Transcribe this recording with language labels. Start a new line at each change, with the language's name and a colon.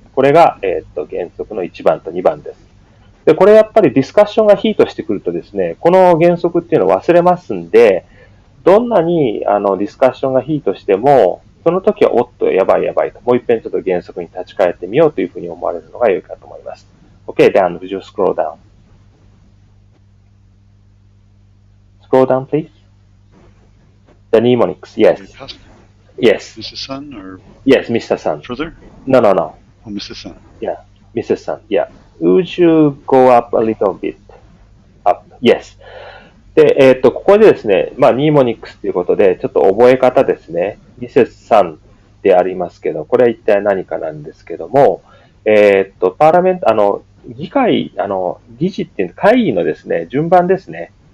Japanese: これが、原則の1番と2番です。で、これやっぱりディスカッションがヒートしてくるとですね、この原則っていうのを忘れますんで、どんなにディスカッションがヒートしても、その時はおっとやばいと、もう一遍ちょっと原則に立ち返ってみようというふうに思われるのが良いかと思います。
English: Okay, Dan, would you scroll down? Scroll down, please. The mnemonics, yes. Yes. Mrs. Sun or? Yes, Mr. Sun. Further? No. Oh, Mrs. Sun. Yeah, Mrs. Sun, yeah. Would you go up a little bit? Up, yes.
Japanese: で、ここでですね、ニーモニックスということで、ちょっと覚え方ですね。ミセスさんでありますけど、これは一体何かなんですけども、パーラメント、議会、議事っていう会議のですね、順番ですね。